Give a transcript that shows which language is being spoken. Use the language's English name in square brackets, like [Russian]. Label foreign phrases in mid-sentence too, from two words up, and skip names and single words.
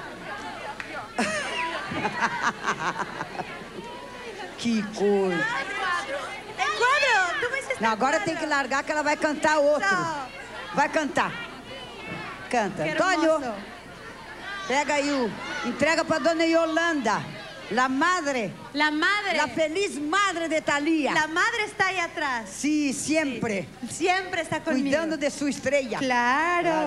[Portuguese] Que coisa. [Spanish] El cuadro, tú me hiciste [Portuguese] Não, [Spanish] el [Portuguese] agora [Spanish] cuadro. [Portuguese] tem que largar que ela vai cantar outro. Vai cantar. Canta. [Spanish] Que Antônio, hermoso. [Portuguese] pega aí entrega pra dona Yolanda. [Spanish] La madre. La madre. La feliz madre de Thalía. La madre está ahí atrás. Sí, siempre. Sí, siempre está conmigo. Cuidando de su estrella. Claro.